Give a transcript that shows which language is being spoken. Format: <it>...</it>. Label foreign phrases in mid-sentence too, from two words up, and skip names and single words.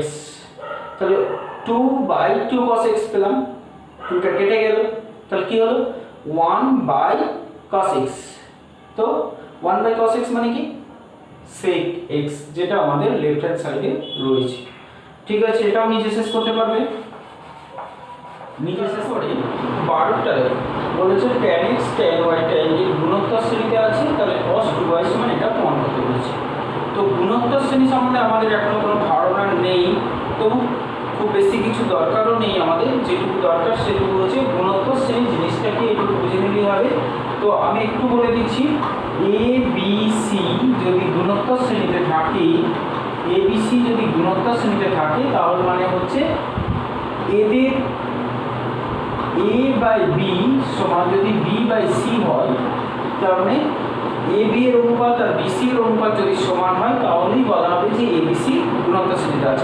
<bn>তাহলে 2 বাই 2 cos x পেলাম, 2টা কেটে গেল, তাহলে কি হলো 1 বাই cos x। তো 1 বাই cos x মানে কি sec x, যেটা আমাদের</bn> <en>left hand side</en> <bn>রয়েছে। ঠিক আছে, এটাও নিজে শেষ করতে পারবে, নিজে শেষ করে 12টায় বলেছে tan x tan y tan y গুণোত্তর শ্রেণীতে আছে, তাহলে cos 2y সমান এটা প্রমাণ করতে বলেছে। তো গুণোত্তর শ্রেণী সম্বন্ধে আমাদের এখনো কোনো ধারণা নেই, তো খুব বেশি কিছু দরকারও নেই, আমাদের যেটুকু দরকার সেটুকু হচ্ছে গুণোত্তর শ্রেণী জিনিসটাকে একটু বুঝে নিলেই হবে। তো আমি একটু বলে দিচ্ছি, এ বি সি যদি গুণোত্তর শ্রেণীতে থাকে, এ বি সি যদি গুণোত্তর শ্রেণীতে থাকে তাহলে মানে হচ্ছে এদের a বাই বি সমান যদি b বাই সি হয়, তার মানে এ বি এর অনুপাত আর বি সি এর অনুপাত যদি সমান হয় তাহলেই বলা হবে যে এ বি সি গুণোত্তর শ্রেণীতে আছে।</bn>